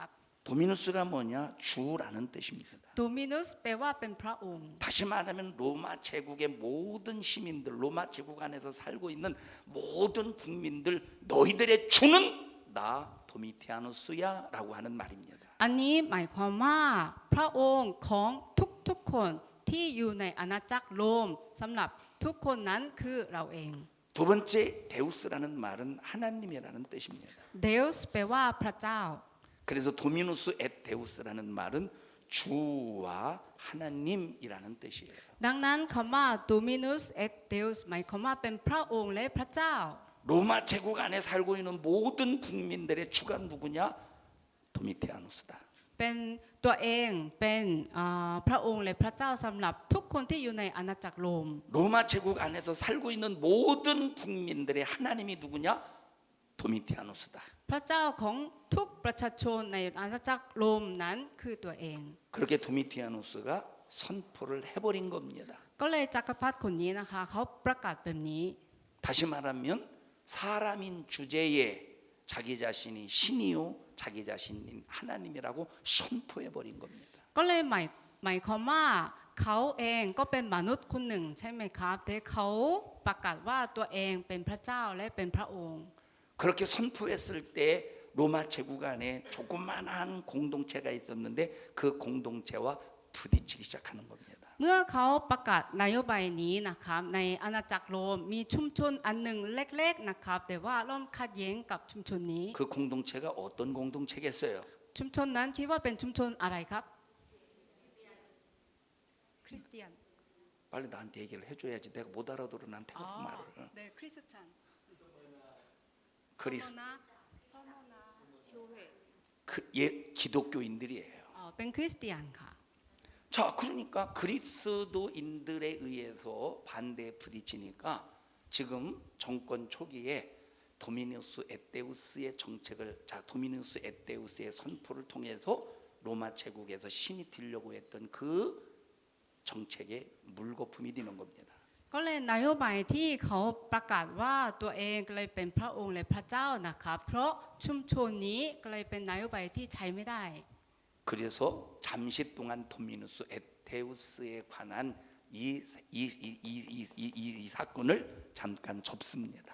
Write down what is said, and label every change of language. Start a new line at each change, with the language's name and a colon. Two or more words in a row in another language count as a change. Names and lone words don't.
Korean: 도미누스가 뭐냐? 주라는 뜻입니다.
Thai: โดมินุสแปลว่าเป็นพระองค์
Korean: 다시 말하면 로마 제국의 모든 시민들, 로마 제국 안에서 살고 있는 모든 국민들, 너희들의 주는 나 도미티아누스야라고 하는 말입니다.
Thai: อันนี้หมายความว่าพระองค์ของทุกๆคนที่อยู่ในอาณาจักรโรมสำหรับทุกคนนั้นคือเราเอง
Korean: 두 번째 데우스라는 말은 하나님이라는 뜻입니다.
Thai: เดอุสแปลว่าพระเจ้า
Korean: 그래서 도미누스 엣 데우스라는 말은 주와 하나님이라는 뜻이에요.
Thai: ดังนั้นคำว่า
Latin: Dominus et Deus
Thai: หมายความว่าเป็นพระองค์และพระเจ้า
Korean: 로마 제국 안에 살고 있는 모든 국민들의 주가 누구냐? 도미티아누스다.
Thai: เป็นตัวเองเป็นพระองค์และพระเจ้าสำหรับทุกคนที่อยู่ในอาณาจักรโรม
Korean: 로마 제국 안에서 살고 있는 모든 국민들의 하나님이 누구냐? 도미티아누스다.
Thai: พระเจ้าของทุกประชาชนในอาณาจักรโรมนั้นคือตัวเอง
Korean: 그렇게 도미티아누스가 선포를 해버린 겁니다.
Thai: ก็เลยจักรพรรดิคนนี้นะคะเขาประกาศแบบนี้
Korean: 다시 말하면 사람인 주제에 자기 자신이 신이요 자기 자신인 하나님이라고 선포해버린 겁니다.
Thai: ก็เลยหมายความว่าเขาเองก็เป็นมนุษย์คนหนึ่งใช่ไหมครับแต่เขาประกาศว่าตัวเองเป็นพระเจ้าและเป็นพระองค์
Korean: 그렇게 선포했을 때 로마 제국 안에 조그만한 공동체가 있었는데 그 공동체와 부딪히기 시작하는 겁니다.
Thai: เมื่อเขาประกาศนโยบายนี้นะครับในอาณาจักรโรมมีชุมชนอันหนึ่งเล็กๆนะครับแต่ว่าเริ่มขัดแย้งกับชุมชนนี้
Korean: 그 공동체가 어떤 공동체겠어요?
Thai: ชุมชนนั้นคิดว่าเป็นชุมชนอะไรครับคริสเตียน
Korean: 빨리 나한테 얘기를 해줘야지. 내가 못 알아들어 난 태국어 말을. เดคริสเตียน 그리스 โซโมนาโซโมนายูเว 기독교인들이에요.
Thai: เป็นคริสเตียนค่ะ
Korean: 자, 그러니까 그리스도인들에 의해서 반대에 부딪히니까 지금 정권 초기에 도미누스 에테우스의 정책을 도미누스 에테우스의 선포를 통해서 로마 제국에서 신이 되려고 했던 그 정책의 물거품이 되는 겁니다.
Thai: ก็เลยนโยบายที่เขาประกาศว่าตัวเองก็เลยเป็นพระองค์และพระเจ้านะครับเพราะชุมชนนี้ก็เลยเป็นนโยบายที่ใช้ไม่ได้
Korean: 그래서 잠시 동안 도미누스 에테우스에 관한 이 사건을 잠깐 접습니다.